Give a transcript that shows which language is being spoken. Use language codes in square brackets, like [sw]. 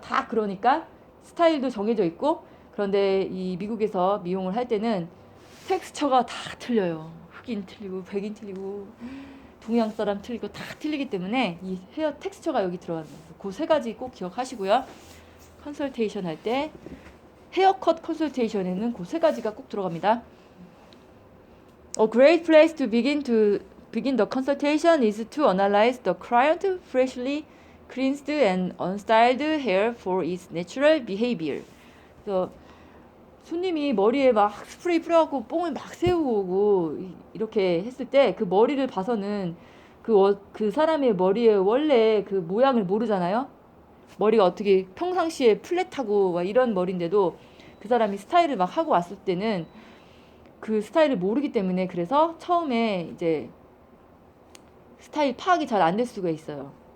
[ko] 다 그러니까 스타일도 정해져 있고 그런데 이 미국에서 미용을 할 때는 텍스처가 다 틀려요. 흑인 틀리고 백인 틀리고 동양 사람 틀리고 다 틀리기 때문에 이 헤어 텍스처가 여기 들어갑니다. 그 세 가지 꼭 기억하시고요. 컨설테이션 할 때 헤어컷 컨설테이션에는 그 세 가지가 꼭 들어갑니다. [en] A great place to begin the consultation is to analyze the client freshly cleansed and unstyled hair for its natural behavior. [ko] 그래서 손님이 머리에 막 스프레이 뿌려갖고 뽕을 막 세우고 오고 이렇게 했을 때 그 머리를 봐서는 그 사람의 머리의 원래 그 모양을 모르잖아요. 머리가 어떻게 평상시에 플랫하고 막 이런 머리인데도 그 사람이 스타일을 막 하고 왔을 때는 그 스타일을 모르기 때문에 그래서 처음에 이제 스타일 파악이 잘 안 될 수가 있어요.